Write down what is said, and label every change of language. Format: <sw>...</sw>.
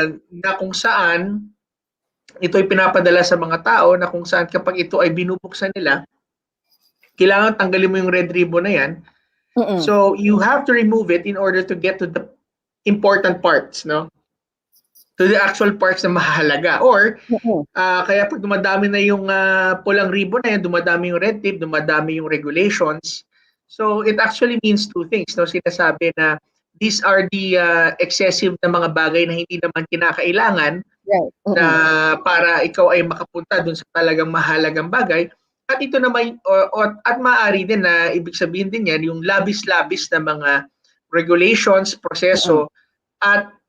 <tl>Na kung saan ito ay pinapadala sa mga tao na kung saan kapag ito ay binubuksan nila, kailangan tanggalin mo yung red ribbon na yan.</tl> <en>So you have to remove it in order to get to the important parts, no?</en> <tl>To the actual parts na mahalaga. Or kaya pag dumadami na yung pulang ribbon na yan, dumadami yung red tape, dumadami yung regulations.</tl> <en>So it actually means two things, no?</en> <tl>Sinasabi na these are the excessive na mga bagay na hindi naman kinakailangan na para ikaw ay makapunta dun sa talagang mahalagang bagay. At ito naman, at maaari din na ibig sabihin din yan, yung labis-labis na mga regulations, proseso, at</tl>